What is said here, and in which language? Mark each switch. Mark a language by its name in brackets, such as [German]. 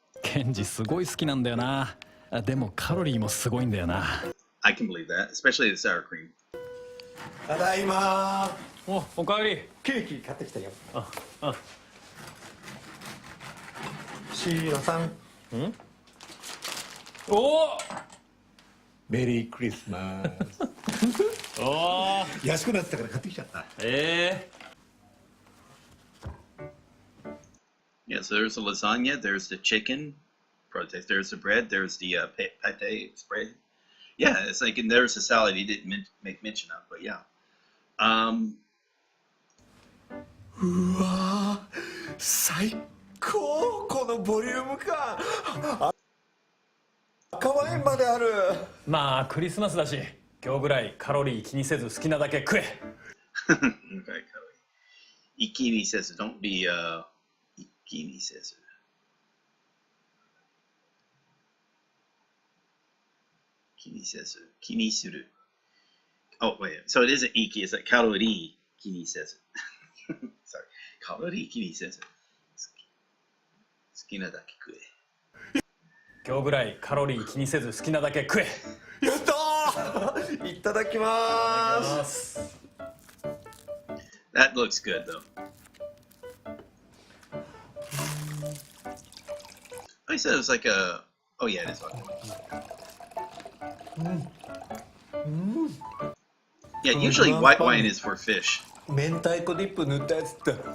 [Japanese] ケンジすごい好きなんだよな。でもカロリーもすごいんだよな。 [English] I can believe that, especially the sour cream. [Japanese] ただいまー。おかえり。ケーキ買ってきたよ。シロさん。おお。メリークリスマス。おお。安くなってたから買ってきちゃった。 [English] Yeah, so there's the lasagna, there's the chicken, there's the bread, there's the pate spread. Yeah, it's like, and there's the salad he didn't make mention of, but yeah. [Japanese] うわー、最高、このボリューム感。赤ワインまである。まあクリスマスだし、今日ぐらいカロリー気にせず好きなだけ食え。 [English] Okay, Ikini says, don't be Ikini says. Kini says, Kini suru. Oh wait, so it isn't Iki, it's like Kalori Kini says. Sorry, Kalori Kini says. [Japanese] 好きなだけ食え。今日ぐらいカロリー気にせず好きなだけ食え。やったー。いただきます。 [English] That looks good though. I said it was like a. Oh yeah, it is vodka. Yeah, usually white wine is for fish. [Japanese] 明太子ディップ塗ったやつって。